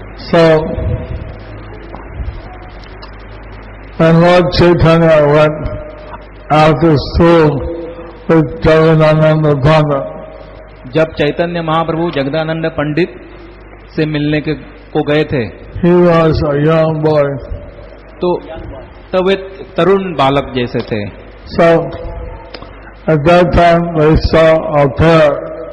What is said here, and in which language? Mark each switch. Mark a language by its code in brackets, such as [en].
[en] So, when Lord Chaitanya went after school with Jagadananda Pandit, [hi] जब चैतन्य महाप्रभु जगदानंद पंडित से मिलने को गए थे, [en] he was a young boy. [hi] तो तब वे तरुण बालक जैसे थे. [en] So, at that time they saw a parrot.